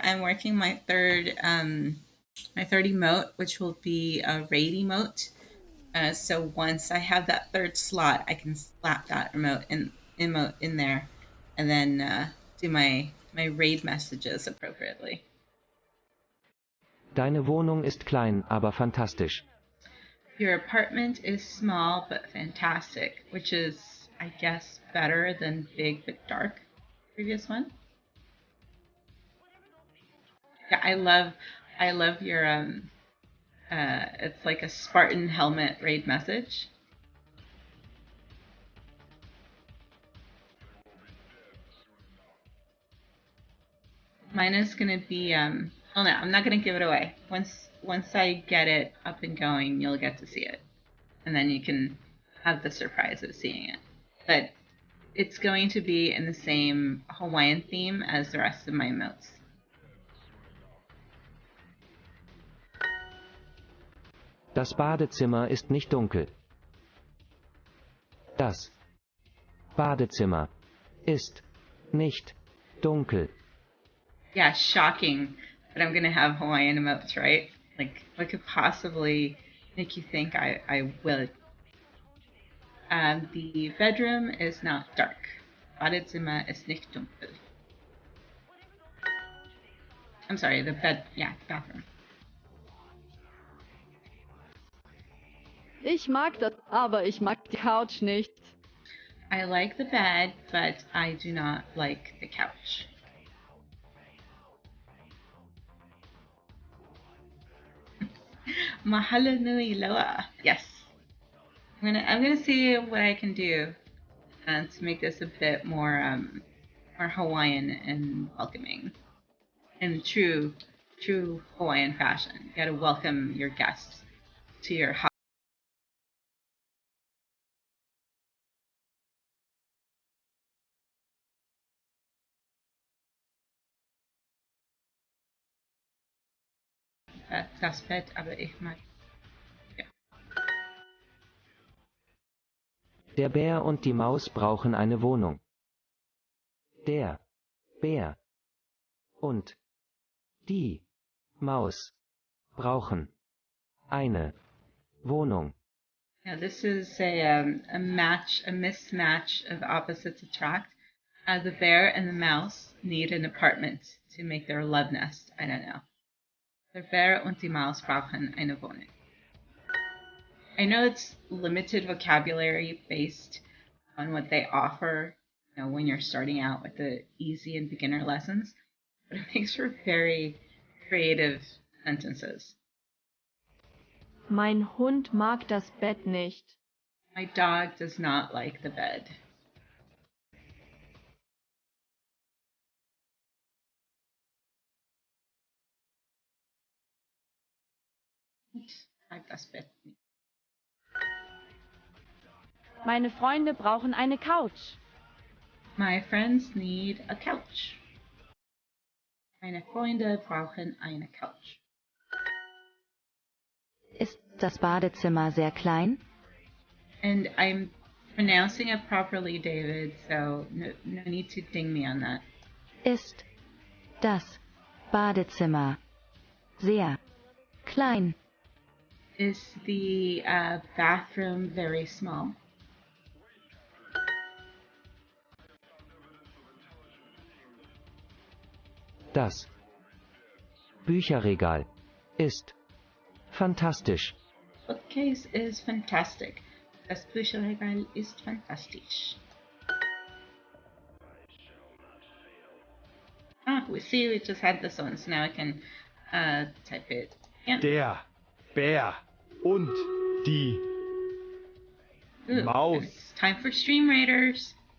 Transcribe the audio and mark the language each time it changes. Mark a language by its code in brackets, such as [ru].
[en] I'm working my third emote, which will be a raid emote. So once I have that third slot, I can slap that emote in there, and then do my raid messages appropriately. [de] Deine Wohnung ist klein, aber fantastisch. [en] Your apartment is small but fantastic, which is, I guess, better than big but dark. Previous one. Yeah, I love your it's like a Spartan helmet raid message. Mine is gonna be oh no, I'm not gonna give it away. Once I get it up and going, you'll get to see it, and then you can have the surprise of seeing it. But it's going to be in the same Hawaiian theme as the rest of my emotes. [de] Das Badezimmer ist nicht dunkel. Das Badezimmer ist nicht dunkel. [en] Yeah, shocking. But I'm gonna have Hawaiian emotes, right? Like, what could possibly make you think I will? The bedroom is not dark. [de] Badezimmer ist nicht dunkel. [en] I'm sorry, the bathroom. [de] Ich mag das, aber ich mag die Couch nicht. [en] I like the bed, but I do not like the couch. [haw] Mahalo nui loa. [en] Yes. I'm gonna see what I can do to make this a bit more Hawaiian and welcoming in true Hawaiian fashion. You gotta welcome your guests to your house. [de] Das Bett, aber ich mag. Ja. Der Bär und die Maus brauchen eine Wohnung. Der Bär und die Maus brauchen eine Wohnung. [en] Now this is a mismatch of opposites attract. The bear and the mouse need an apartment to make their love nest. I don't know. [de] Der Bär und die Maus brauchen eine Wohnung. [en] I know it's limited vocabulary based on what they offer, when you're starting out with the easy and beginner lessons, but it makes for very creative sentences. [de] Mein Hund mag das Bett nicht. [en] My dog does not like the bed. [de] Ich mag das Bett nicht. Meine Freunde brauchen eine Couch. [en] My friends need a couch. [de] Meine Freunde brauchen eine Couch. Ist das Badezimmer sehr klein? [en] And I'm pronouncing it properly, David, so no need to ding me on that. [de] Ist das Badezimmer sehr klein? [en] Is the bathroom very small? [de] Das Bücherregal ist fantastisch. [en] Bookcase is fantastic. [de] Das Bücherregal ist fantastisch. [en] We see we just had this one, so now I can type it again. [de] Der Bär und die Ooh, Maus. [en] It's time for Stream Raiders.